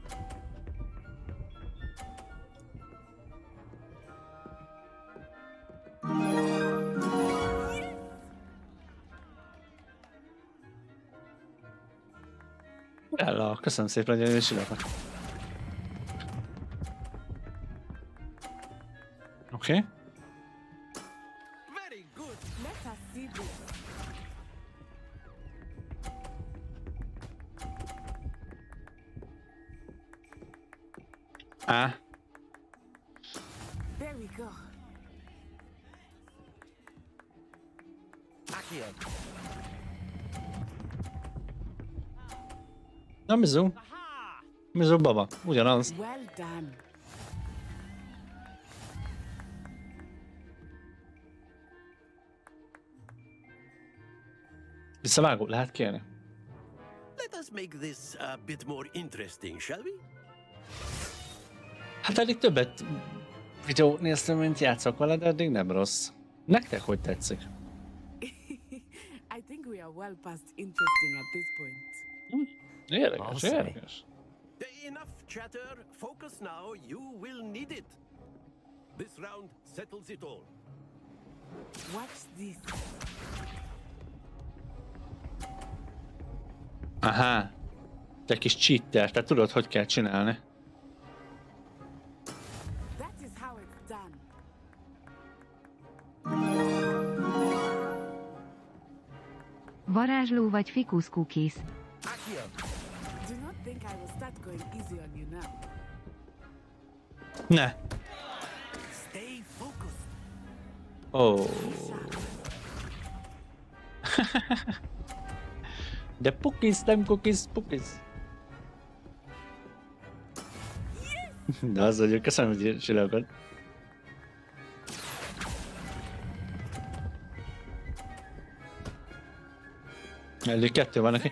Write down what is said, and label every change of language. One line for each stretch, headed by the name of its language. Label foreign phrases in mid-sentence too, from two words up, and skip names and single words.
Hungarian: Ella, köszönöm szépen, hogy is ülök. Oké.
English: Very good. Let us see this. There we go.
Hungarian: Na, Mizu baba, ugyanaz.
English: Well done.
Hungarian: Visszavágó, lehet kérni?
English: Let us make this a bit more interesting, shall we?
Hungarian: Hát eddig többet videót néztem, mint játszok vele, de eddig nem rossz. Nektek hogy tetszik?
English: I think we are well past interesting at this point.
Hungarian: Érdekes.
English: Enough chatter. Focus now. You will need it. This round settles it all. What's this? Aha.
Hungarian: Te kis cheater, te tudod, hogy kell csinálni.
English: That is how it's done.
Hungarian: Varázsló vagy fikus cookies?
English: Do not think I will start going easy on you now.
Hungarian: Ne.
English: Stay focused. Oh.
Hungarian: De pukis, nem cookies, pukis. De az vagyok, köszönöm, hogy csinálod. Elég kettő van neki.